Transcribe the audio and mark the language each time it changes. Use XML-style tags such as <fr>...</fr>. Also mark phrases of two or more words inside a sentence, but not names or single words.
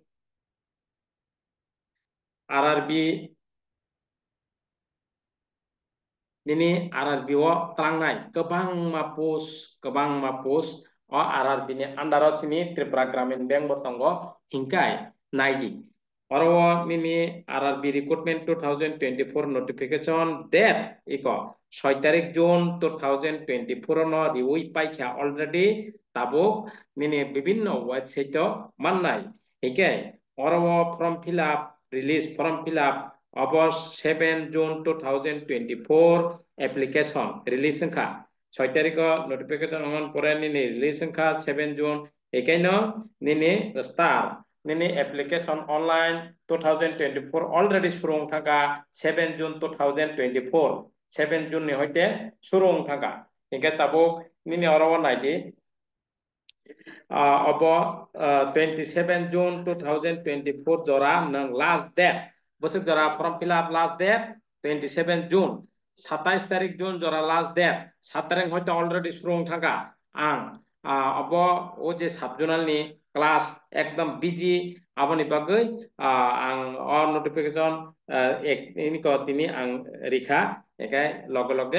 <trp>RRB o trangnai kebang mapus o RRB ni andaro sini Tripura Gramin Bank botongo hingkai naidi oro nini</trp> <en>RRB recruitment 2024 notification date</en> <trp>iko 6 tarik June 2024 no riui paikha already tabuk nini bibinno website mannai hingkai oro</trp> <en>form fill up release form fill up</en> <trp>Abos 7 June 2024</trp> <en>application release</en> <trp>ka 6 tarik notification on pore nini release ka 7 June ekaino nini start nini</trp> <en>application online 2024</en> <trp>already surung thaka 7 June 2024 7 June ni hoite surung thaka hingga tabuk nini oro naidi abo 27 June 2024 jora nang</trp> <en>last date</en> <trp>bosuk jora</trp> <en>form fill up last date</en> <trp>27 June 27 tarik June jora last date 7 tarik hoite already surung thaka ang abo o je subjonal ni class ekdom busy aboni bagai ang on notification ini ko tini ang rikha ekai loge loge</trp>